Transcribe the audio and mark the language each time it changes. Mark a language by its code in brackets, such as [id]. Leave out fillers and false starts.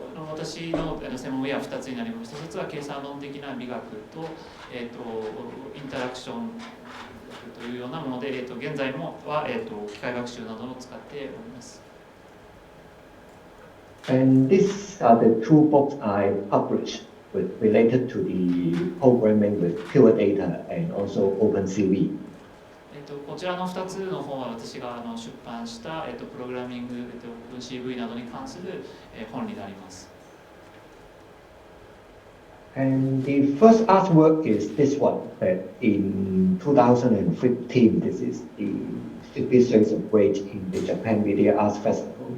[ja] 私の専門分野は2つになりまして、1つは計算論的な美学と、インタラクションというようなもので、現在もは、機械学習などを使っております。 [en] And these are the two books I published related to the programming with pure data and also OpenCV. [ja] こちらの2つの本は私が出版した、プログラミング、OpenCV などに関する、本になります。 [en] And the first artwork is this one. That in 2015, this is the 50 Shades of Grey in the Japan Media Art Festival.